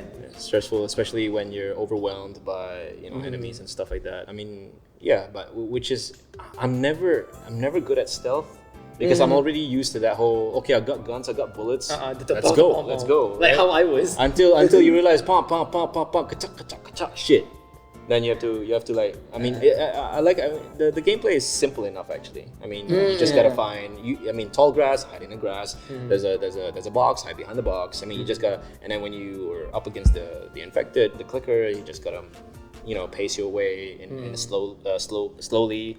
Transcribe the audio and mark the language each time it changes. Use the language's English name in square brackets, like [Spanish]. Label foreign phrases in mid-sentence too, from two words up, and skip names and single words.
[English] Stressful, especially when you're overwhelmed by enemies and stuff like that. I mean, but which is I'm never good at stealth. Because I'm already used to that whole, okay, I got guns, I got bullets, let's go. Like how I was. Until you realize, pump, ka-chak, ka-chak, ka-chak, shit. Then you have to like, I mean, the gameplay is simple enough actually. I mean, you just gotta find, tall grass, hide in the grass. There's a box, hide behind the box. I mean, you just gotta, and then when you are up against the infected, the clicker, you just gotta, pace your way in slowly.